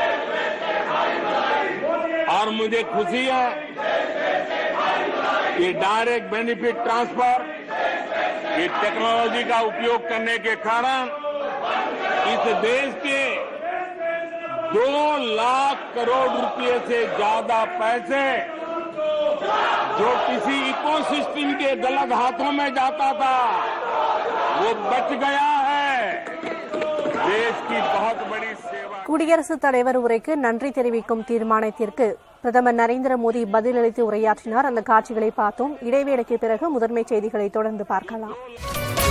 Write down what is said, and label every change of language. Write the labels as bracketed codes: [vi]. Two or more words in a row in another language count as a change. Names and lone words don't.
[hi] और मुझे खुशी है कि [en] direct benefit transfer, [hi] ये टेक्नोलॉजी का उपयोग करने के कारण इस देश के 2 लाख करोड़ रुपए से ज्यादा पैसे जो किसी इकोसिस्टम के गलत हाथों में जाता था वो बच गया है। देश की बहुत बड़ी सेवा। [ta] குடியரசுத் தலைவர் உரைக்கு நன்றி தெரிவிக்கும் தீர்மானத்திற்கு பிரதமர் நரேந்திர மோடி பதிலளித்து உரையாற்றினார். அந்த காட்சிகளை பார்த்தோம். இடைவேளைக்கு பிறகு முதன்மை செய்திகளை தொடர்ந்து பார்க்கலாம்.